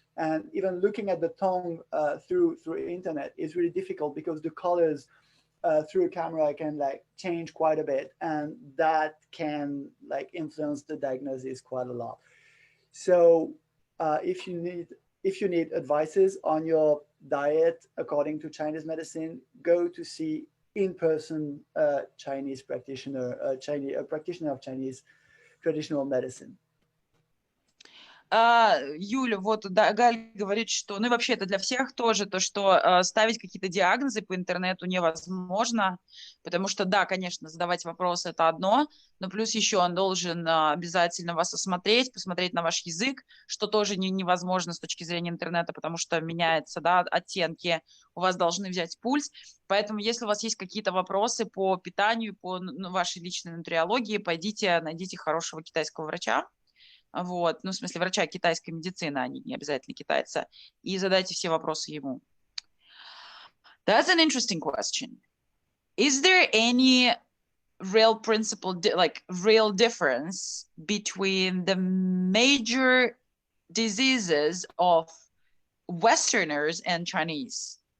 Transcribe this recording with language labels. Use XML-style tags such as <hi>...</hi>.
<en>And even looking at the tongue through internet is really difficult because the colors through a camera can like change quite a bit, and that can like influence the diagnosis quite a lot. So if you need advices on your diet according to Chinese medicine, go to see in person Chinese practitioner, a practitioner of Chinese traditional medicine.</en> <ru>Юля, вот да, Галь говорит, что, ну и вообще это для всех тоже, то, что ставить какие-то диагнозы по интернету невозможно, потому что, да, конечно, задавать вопросы – это одно, но плюс еще он должен обязательно вас осмотреть, посмотреть на ваш язык, что тоже невозможно с точки зрения интернета, потому что меняются, да, оттенки, у вас должны взять пульс, поэтому если у вас есть какие-то вопросы по питанию, по вашей личной нутриологии, пойдите, найдите хорошего китайского врача, вот, ну, в смысле, врача китайской медицины, они не обязательно китайца, и задайте все вопросы ему.</ru> <en>That's an interesting question. Is there any real principle, like real difference between the major diseases of Westerners and Chinese?</en>